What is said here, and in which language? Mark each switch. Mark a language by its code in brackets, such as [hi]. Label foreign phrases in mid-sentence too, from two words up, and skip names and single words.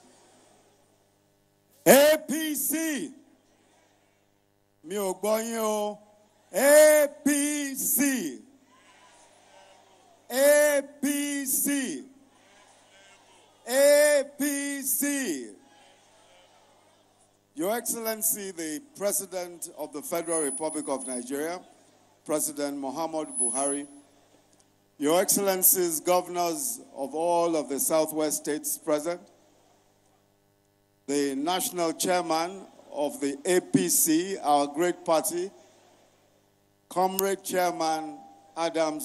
[yo] APC mi ò gbọ́ yín o. APC APC APC. [en] Your Excellency, the President of the Federal Republic of Nigeria, President Muhammadu Buhari, Your Excellencies, governors of all of the Southwest states present, the national chairman of the APC, our great party, Comrade Chairman Adams